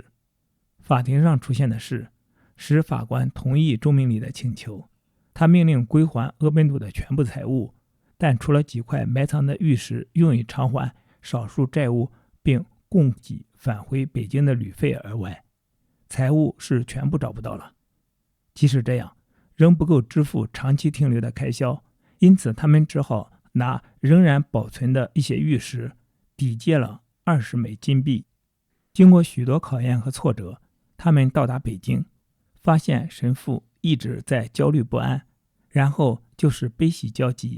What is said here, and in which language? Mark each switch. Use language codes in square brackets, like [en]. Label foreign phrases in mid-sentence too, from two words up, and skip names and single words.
[zh] 法庭上出現的事使法官同意鐘明禮的請求，他命令歸還俄本篤的全部財物，但除了幾塊埋藏的玉石用以償還少數債務並供給返回北京的旅費而外，財物是全部找不到了。即使這樣，仍不夠支付長期停留的開銷，因此他們只好拿仍然保存的一些玉石抵借了20枚金幣。經過許多考驗和挫折，他們到達北京，發現神父一直在焦慮不安，然後就是悲喜交集。